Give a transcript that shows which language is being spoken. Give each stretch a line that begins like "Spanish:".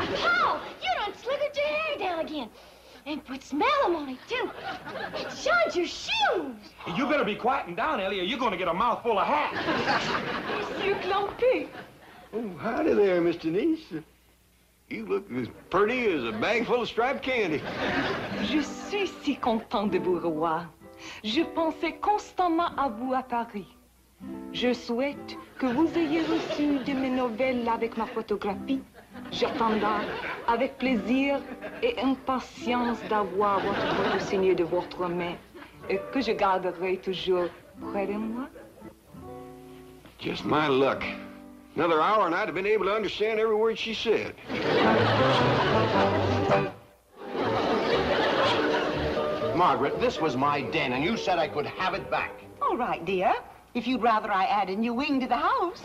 English: Paul, you done slickered your hair down again. And put smellum on it, too. It shines your shoes. You better be quieting down, Ellie, or you're going to get a mouthful of hat.
French: Monsieur Clampé.
English: Oh, howdy there, Miss Denise. You look as pretty as a bag full of striped candy.
French: Je suis si content de vous revoir. Je pensais constamment à vous à Paris. Je souhaite que vous ayez reçu de mes nouvelles avec ma photographie. J'attendais avec plaisir et impatience d'avoir votre photo signée de votre main et que je garderai toujours près de moi.
English: Just my luck. Another hour and I'd have been able to understand every word she said. Margaret, this was my den, and you said I could have it back. All right, dear. If you'd rather I add a new wing to the house.